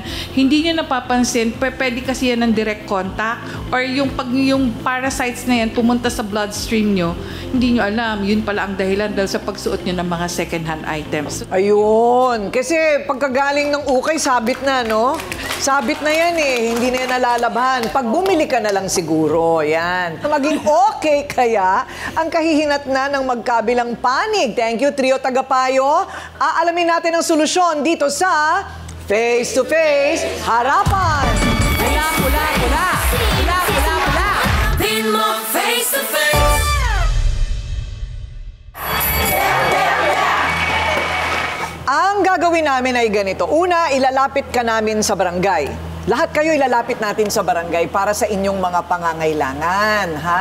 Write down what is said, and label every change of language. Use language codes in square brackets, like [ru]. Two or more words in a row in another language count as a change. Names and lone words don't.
[tl] Hindi nyo napapansin, pwede kasi yan ng [en] direct contact [tl] or yung pag yung parasites na yan pumunta sa bloodstream nyo, hindi nyo alam, yun pala ang dahilan dahil sa pagsuot nyo ng mga [en] second-hand items. [tl] Ayun. Kasi pagkagaling ng ukay, sabit na, no? Sabit na yan eh. Hindi na yan nalalabhan. Pag bumili ka na lang siguro, yan. Maging okay kaya ang kahihinat na ng magkabilang panig. [en] Thank you, [tl] Trio Tagapayo. Aalamin natin ang solusyon dito sa Face to Face Harapan. Pula, pula, pula. Pula, pula, pula. Pin mo face to face. Ang gagawin namin ay ganito. Una, ilalapit ka namin sa barangay. Lahat kayo ilalapit natin sa barangay para sa inyong mga pangangailangan, ha?